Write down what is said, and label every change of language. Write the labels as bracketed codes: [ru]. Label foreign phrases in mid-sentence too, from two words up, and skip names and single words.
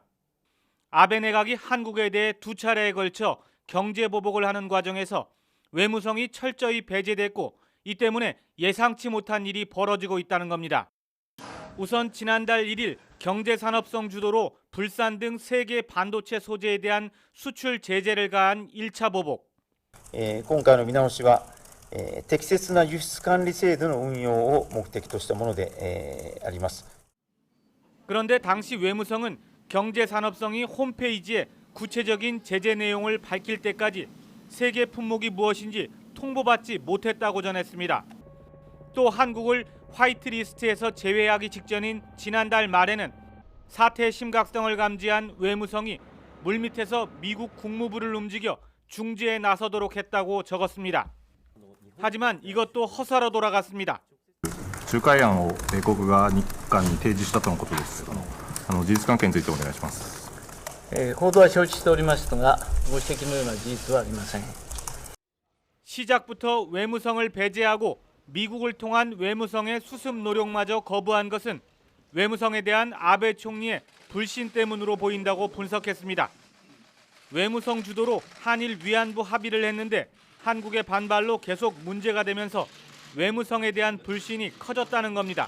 [ko] 아베 내각이 한국에 대해 두 차례에 걸쳐 경제 보복을 하는 과정에서 외무성이 철저히 배제됐고 이 때문에 예상치 못한 일이 벌어지고 있다는 겁니다. 우선 지난달 1일 경제산업성 주도로 불산 등 세계 반도체 소재에 대한 수출 제재를 가한 1차 보복. [ja] 今回の見直しは、適切な輸出管理制度の運用を目的としたもので、あります。 [ko] 그런데 당시 외무성은 경제산업성이 홈페이지에 구체적인 제재 내용을 밝힐 때까지 세계 품목이 무엇인지 통보받지 못했다고 전했습니다. 또 한국을 화이트리스트에서 제외하기 직전인 지난달 말에는 사태의 심각성을 감지한 외무성이 물밑에서 미국 국무부를 움직여 중재에 나서도록 했다고 적었습니다. 하지만 이것도 허사로 돌아갔습니다. [ja] 仲介案を米国が日韓に提示したとのことです。事実関係についてお願いします。報道は承知しておりますが、ご指摘のような事実はありません。 [ko] 시작부터 외무성을 배제하고 미국을 통한 외무성의 수습 노력마저 거부한 것은 외무성에 대한 아베 총리의 불신 때문으로 보인다고 분석했습니다. 외무성 주도로 한일 위안부 합의를 했는데 한국의 반발로 계속 문제가 되면서 외무성에 대한 불신이 커졌다는 겁니다.